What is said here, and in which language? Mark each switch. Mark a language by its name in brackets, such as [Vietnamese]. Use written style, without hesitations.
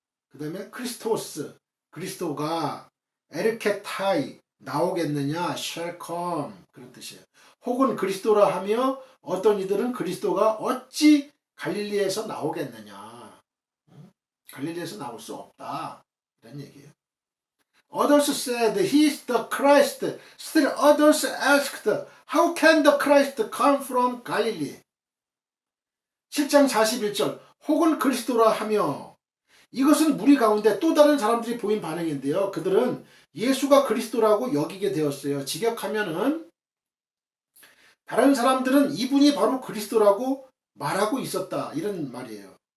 [Korean] 그 다음에 크리스토스, 그리스도가 에르케타이, 나오겠느냐, [English] shall come, [Korean] 그런 뜻이에요. 혹은 그리스도라 하며 어떤 이들은 그리스도가 어찌 갈릴리에서 나오겠느냐. 갈릴리에서 나올 수 없다. 이런 얘기예요. [English] Others said he is the Christ. Still others asked, how can the Christ come from Galilee? [Korean] 7장 41절, 혹은 그리스도라 하며, 이것은 무리 가운데 또 다른 사람들이 보인 반응인데요. 그들은 예수가 그리스도라고 여기게 되었어요. 직역하면은 다른 사람들은 이분이 바로 그리스도라고 말하고 있었다. 이런 말이에요.